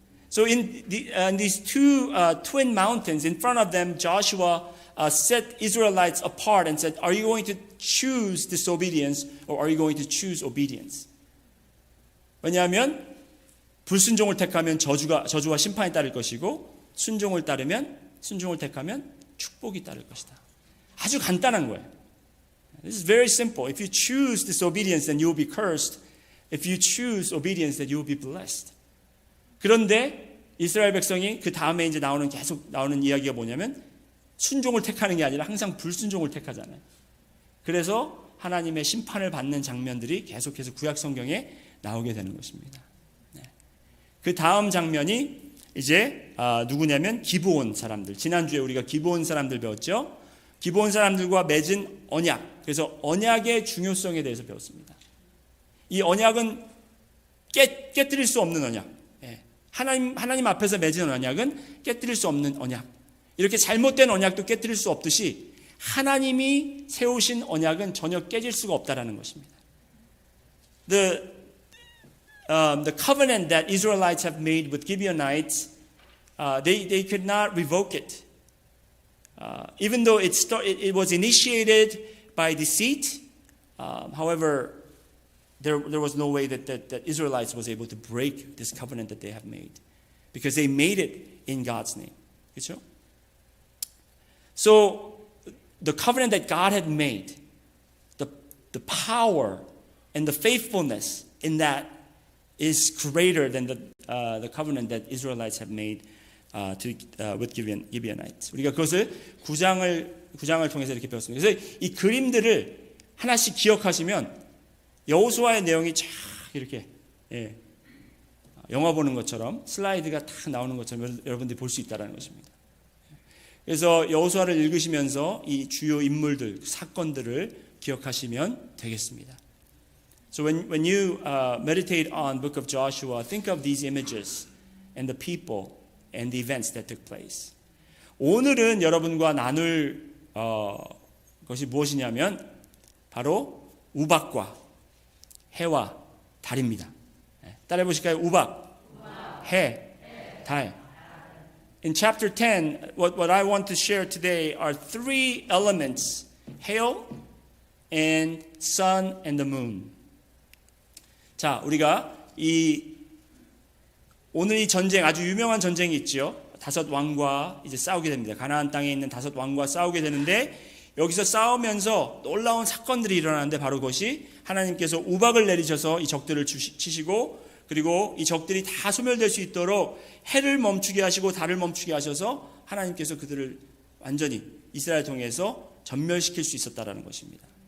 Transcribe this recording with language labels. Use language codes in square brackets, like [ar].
[en] So in these two twin mountains in front of them, Joshua set Israelites apart and said, "Are you going to choose disobedience or are you going to choose obedience?" [ko] 왜냐하면 불순종을 택하면 저주와 심판이 따를 것이고 순종을 택하면 축복이 따를 것이다. 아주 간단한 거예요. [en] This is very simple. [ko] If you choose disobedience, then you will be cursed. If you choose obedience, then you will be blessed. 그런데 이스라엘 백성이 그 다음에 이제 계속 나오는 이야기가 뭐냐면 순종을 택하는 게 아니라 항상 불순종을 택하잖아요. 그래서 하나님의 심판을 받는 장면들이 계속해서 구약 성경에 나오게 되는 것입니다. 그 다음 장면이 이제 누구냐면 기브온 사람들. 지난주에 우리가 기브온 사람들 배웠죠. 기브온 사람들과 맺은 언약. 그래서 언약의 중요성에 대해서 배웠습니다. 이 언약은 깨뜨릴 수 없는 언약. 하나님 앞에서 맺은 언약은 깨뜨릴 수 없는 언약. 이렇게 잘못된 언약도 깨뜨릴 수 없듯이 하나님이 세우신 언약은 전혀 깨질 수가 없다라는 것입니다. [en] The covenant that Israelites have made with Gibeonites, they could not revoke it. Even though it was initiated by deceit, however, there was no way that Israelites was able to break this covenant that they have made because they made it in God's name. [ko] 그렇죠? [en] So the covenant that God had made, the power and the faithfulness in that is greater than the covenant that Israelites have made with Gibeonites. [ko] 우리가 그것을 9장을 통해서 이렇게 배웠습니다. 그래서 이 그림들을 하나씩 기억하시면 여호수아의 내용이 쫙 이렇게 영화 보는 것처럼 슬라이드가 딱 나오는 것처럼 여러분들이 볼 수 있다는 것입니다. 그래서 여호수아를 읽으시면서 이 주요 인물들, 사건들을 기억하시면 되겠습니다. [en] So when you meditate on Book of Joshua, think of these images and the people and the events that took place. [ko] 오늘은 여러분과 나눌 것이 무엇이냐면 바로 우박과 해와 달입니다. 따라해 보실까요? 우박, 해, 달. [en] In chapter 10, what I want to share today are three elements: hail, and sun, and the moon. [ko] 자, 우리가 오늘 이 전쟁, 아주 유명한 전쟁이 있죠. 5 왕과 이제 싸우게 됩니다. 가나안 땅에 있는 5 왕과 싸우게 되는데 여기서 싸우면서 놀라운 사건들이 일어나는데 바로 그것이 하나님께서 우박을 내리셔서 이 적들을 치시고 그리고 이 적들이 다 소멸될 수 있도록 해를 멈추게 하시고 달을 멈추게 하셔서 하나님께서 그들을 완전히 이스라엘 통해서 전멸시킬 수 있었다라는 것입니다.